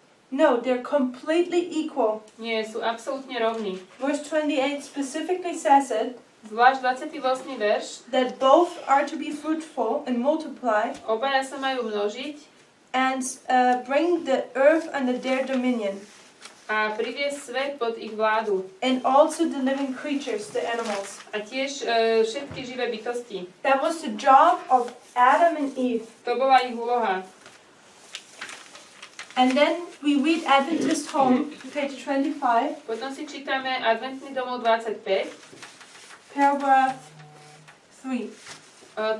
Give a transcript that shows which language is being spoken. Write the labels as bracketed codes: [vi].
[en] No, they're completely equal. [sk] Nie, sú absolútne rovní. [en] Verse 28 specifically says it, [sk] Zvlášť 28. verš. [en] that both are to be fruitful and multiply [sk] Obaja sa majú množiť [en] and bring the earth under their dominion, [sk] a priviesť svet pod ich vládu. [en] and also the living creatures, the animals. [sk] A tiež všetky živé bytosti. [en] That was the job of Adam and Eve. [sk] To bola ich úloha. [en] And then we read Adventist Home, page 25, [sk] Potom si čítame Adventný domov 25, [en] paragraph 3.